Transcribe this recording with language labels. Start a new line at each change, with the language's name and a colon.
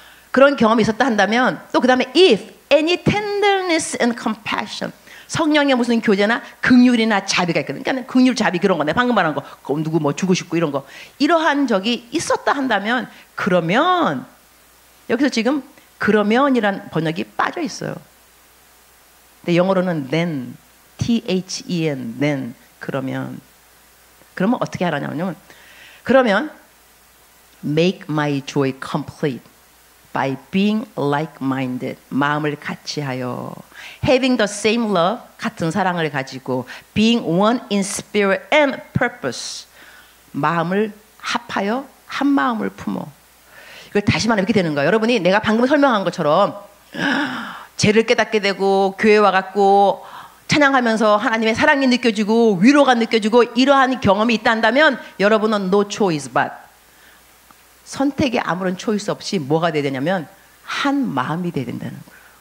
Korean: 그런 경험이 있었다 한다면 또 그 다음에
English: if any tenderness and compassion
Korean: 성령의 무슨 교제나 긍휼이나 자비가 있거든. 그러니까 긍휼 자비 그런 거 내가 방금 말한 거 누구 뭐 주고 싶고 이런 거 이러한 적이 있었다 한다면 그러면 여기서 지금 그러면이란 번역이 빠져 있어요. 근데 영어로는 then then then 그러면 어떻게 하라냐면 그러면
English: make my joy complete by being like-minded
Korean: 마음을 같이하여
English: having the same love
Korean: 같은 사랑을 가지고
English: being one in spirit and purpose
Korean: 마음을 합하여 한 마음을 품어. 이걸 다시 말하면 이렇게 되는 거예요. 여러분이 내가 방금 설명한 것처럼 죄를 깨닫게 되고 교회 와갖고 찬양하면서 하나님의 사랑이 느껴지고 위로가 느껴지고 이러한 경험이 있다 한다면 여러분은
English: no choice but
Korean: 선택에 아무런 초이스 없이 뭐가 돼야 되냐면 한 마음이 돼야 된다는 거예요.